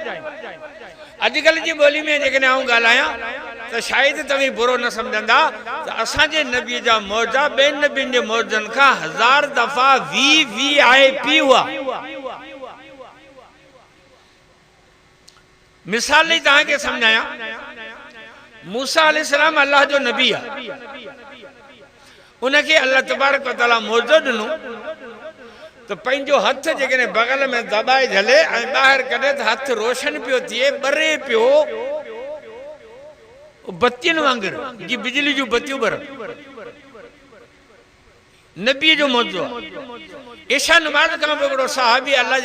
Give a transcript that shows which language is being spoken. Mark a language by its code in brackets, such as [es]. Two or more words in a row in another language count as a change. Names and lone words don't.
[sd] अॼुकल्ह जी ॿोली में जेकॾहिं आऊं ॻाल्हायां त शायदि तव्हीं बुरो न सम्झंदा त असांजे नबी जा मौजा ॿियनि नबियुनि जे मौजनि खां 1000 दफ़ा VIP हुआ। मिसाल ई तव्हांखे सम्झायां, मूसा अलैहिस्सलाम अल्लाह जो नबी आहे। उनके [ar] الله تبارك وتعالى [sd] मौजो ॾिनो तो पंहिंजो हथ जेकॾहिं बगल में दबाए झले ऐं ॿाहिरि कढे त हथ रोशन पियो थिए ॿरे पियो बत्तियुनि वांगुरु जीअं बिजली जूं बत्तियूं ॿरनि नबीअ जो मौजो आहे ईशा नमाज़ खां पोइ हिकिड़ो सहाबी अल्लाह